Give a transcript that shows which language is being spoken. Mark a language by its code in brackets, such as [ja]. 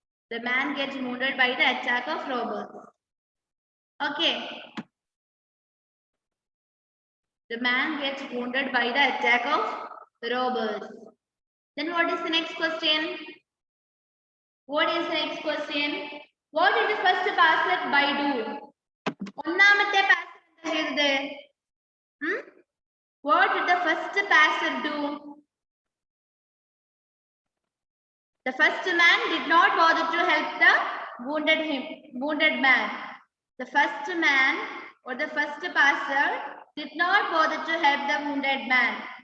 [en] The man gets wounded by the attack of robbers. Okay. The man gets wounded by the attack of robbers. Then what is the next question? What is the next question? What did the first passer by do? [ml] ഒന്നാമത്തെ passer എന്താ ചെയ്തത്? [en] What did the first passer do? The first man did not bother to help the wounded man. The first man or the first passer did not bother to help the wounded man.